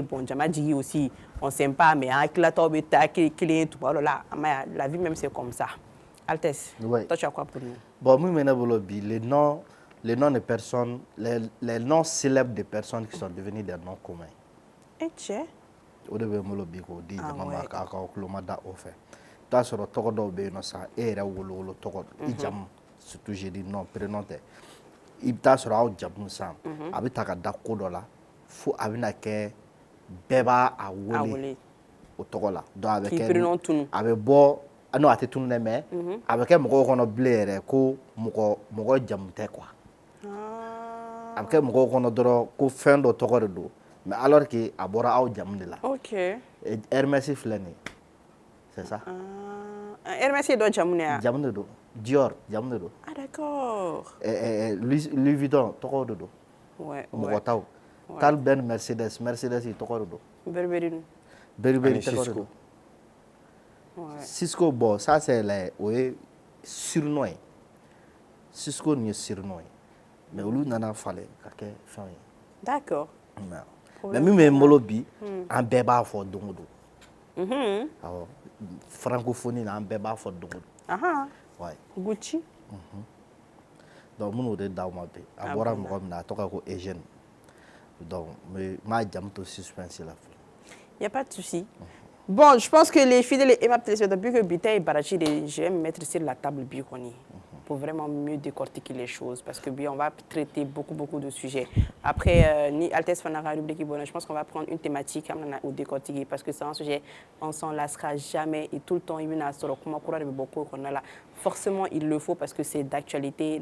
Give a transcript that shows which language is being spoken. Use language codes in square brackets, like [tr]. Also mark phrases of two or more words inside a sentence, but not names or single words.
[fr] Bon, Jamadji aussi, on s'aime pas, mais avec la tombe, tout là. La vie même c'est comme ça. Altesse, toi tu as quoi pour nous? Bon, moi maintenant les noms de personnes, les noms célèbres de personnes qui sont devenus des noms communs. Et tiens. [bm] O de bɛ n bolo bi k'o di jama ma k'a ka kuloma da o fɛ i t'a sɔrɔ tɔgɔ dɔw bɛ yen nɔ sa e yɛrɛ wolowolo tɔgɔ i jamu surtout [fr] j'ai dit non [bm] prénom tɛ i bɛ taa sɔrɔ aw jamu san a bɛ ta ka da ko dɔ la fo a bɛna kɛ bɛɛ b'a wele o tɔgɔ la donc a bɛ kɛ a bɛ bɔ non a tɛ tunu dɛ mais a bɛ kɛ mɔgɔw kɔnɔ bilen yɛrɛ ko mɔgɔ jamu tɛ quoi a bɛ kɛ mɔgɔw kɔnɔ dɔrɔn ko fɛn dɔ tɔgɔ de don. [fr] Mais alors que [bm] a bɔra aw jamu de la. Ok. Hermès filɛ nin ye. [fr] C'est ça. [bm] Hermès ye dɔ jamu de ya? Jamu de don. Dior jamu de don. [fr] Ah d'accord. [bm] Louis Vuitton tɔgɔ de don. [fr] Ouais. [bm] Mɔgɔ taw. Tal Ben Mercedes yi tɔgɔ de don. Beriberi. Beriberi tɔgɔ de don. Cisco [fr] bon ça c'est [bm] o ye surnom ye. Cisco nin ye surnom ye. Mais olu nana falen ka kɛ fɛn ye. [fr] D'accord. [bm] Mais min bɛ n bolo bi an bɛɛ b'a fɔ don o don. Awɔ francophonie na an bɛɛ b'a fɔ don o don. [fr] Ouais. [bm] Gucci. Donc minnu de d'aw ma bi a bɔra mɔgɔ min na a tɔgɔ ko Eugène. Donc n b'a jamu to suspense la. [fr] Il n'y a pas de souci. Bon, je pense que les fidèles et aimables téléspectateurs, depuis que Bita et Barachi, je vais me mettre sur la table Bikoni pour vraiment mieux décortiquer les choses parce que on va traiter beaucoup de sujets. Après, ni Altesse Fanara, je pense qu'on va prendre une thématique ou décortiquer parce que c'est un sujet, on s'en lassera jamais et tout le temps, forcément, il le faut parce que c'est d'actualité.